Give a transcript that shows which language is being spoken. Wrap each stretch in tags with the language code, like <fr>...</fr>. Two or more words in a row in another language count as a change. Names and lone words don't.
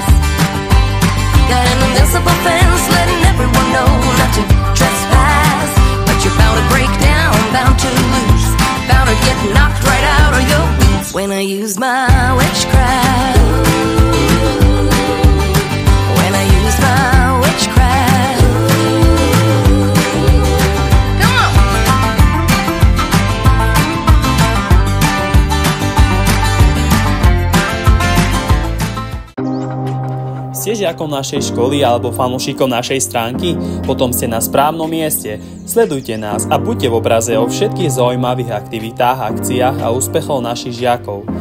<en>Got an invincible fence letting everyone know not to trespass. But you're bound to break down, bound to lose, bound to get knocked right out of your boots when I use my witchcraft. When I use my witchcraft.</en> <sk>Ste žiakom našej školy alebo fanúšikom našej stránky? Potom ste na správnom mieste. Sledujte nás a buďte v obraze o všetkých zaujímavých aktivitách, akciách a úspechov našich žiakov.</sk>